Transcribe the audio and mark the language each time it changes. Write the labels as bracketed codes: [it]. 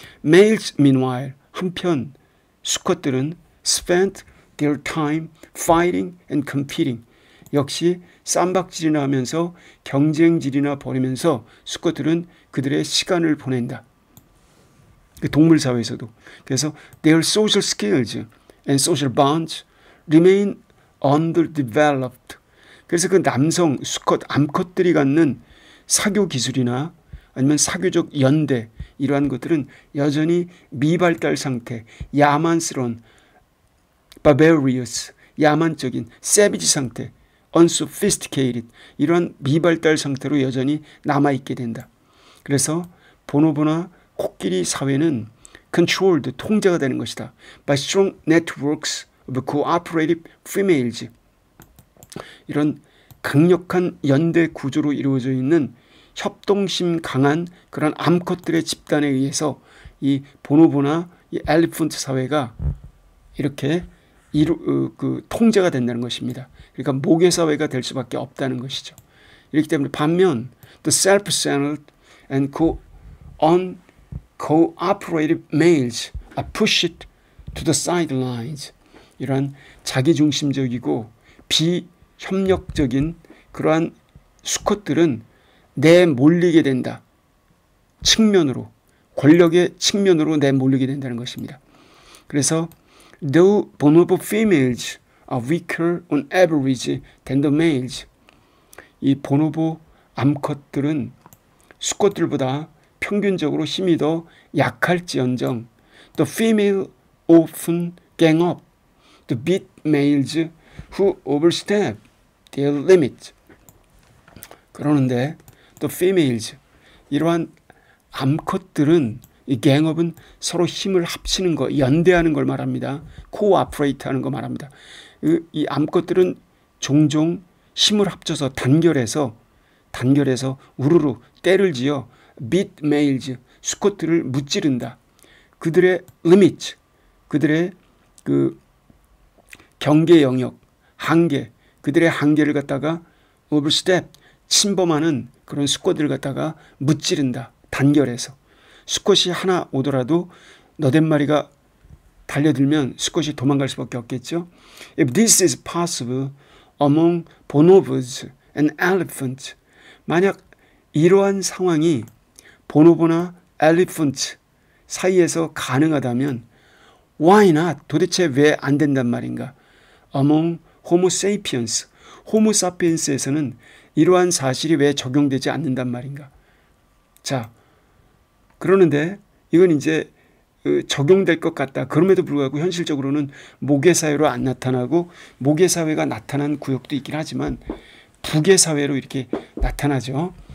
[en] Males meanwhile [ko] 한편 수컷들은 [en] spent their time fighting and competing [ko] 역시 쌈박질이나 하면서 경쟁질이나 벌이면서 수컷들은 그들의 시간을 보낸다. 동물 사회에서도. 그래서 [en] their social skills and social bonds remain underdeveloped. [ko] 그래서 그 남성 수컷 암컷들이 갖는 사교 기술이나 아니면 사교적 연대 이러한 것들은 여전히 미발달 상태, 야만스러운 barbarous, 야만적인 savage 상태, unsophisticated 이러한 미발달 상태로 여전히 남아있게 된다. 그래서 보노보나 코끼리 사회는 controlled, 통제가 되는 것이다. [en] by strong networks of cooperative females. [ko] 이런 강력한 연대 구조로 이루어져 있는 협동심 강한 그런 암컷들의 집단에 의해서 이 보노보나 이 엘리펀트 사회가 이렇게 통제가 된다는 것입니다. 그러니까 모계 사회가 될 수밖에 없다는 것이죠. 이렇기 때문에 반면 [en] the self-centered and cooperative males are pushed to the sidelines. [ko] 이러한 자기중심적이고 비협력적인 그러한 수컷들은 내몰리게 된다. 측면으로 권력의 측면으로 내몰리게 된다는 것입니다. 그래서 [en] though bonobo females are weaker on average than the males. [ko] 이 보노보 암컷들은 수컷들보다 평균적으로 힘이 더 약할지언정 [en] the female often gang up to beat males who overstep their limit. [ko] 그러는데 the females 이러한 암컷들은 이 갱업은 서로 힘을 합치는 거, 연대하는 걸 말합니다. 코오퍼레이트 하는 거 말합니다. 이 암컷들은 종종 힘을 합쳐서 단결해서 우르르 때를 지어 beat males, 수컷들을 무찌른다. 그들의 limit, 그들의 그 경계 영역, 한계, 그들의 한계를 갖다가 overstep, 침범하는 그런 수컷들을 갖다가 무찌른다. 단결해서. 수컷이 하나 오더라도 너댓 마리가 달려들면 수컷이 도망갈 수밖에 없겠죠. [en] If this is possible among bonobos and elephants, [ko] 만약 이러한 상황이 보노보나 엘리펀트 사이에서 가능하다면 [en] why not? [ko] 도대체 왜 안 된단 말인가? [en] Among homo sapiens, [ko] 호모 사피엔스에서는 이러한 사실이 왜 적용되지 않는단 말인가? 자, 그러는데 이건 이제 적용될 것 같다. 그럼에도 불구하고 현실적으로는 모계사회로 안 나타나고 모계사회가 나타난 구역도 있긴 하지만 부계사회로 이렇게 나타나죠.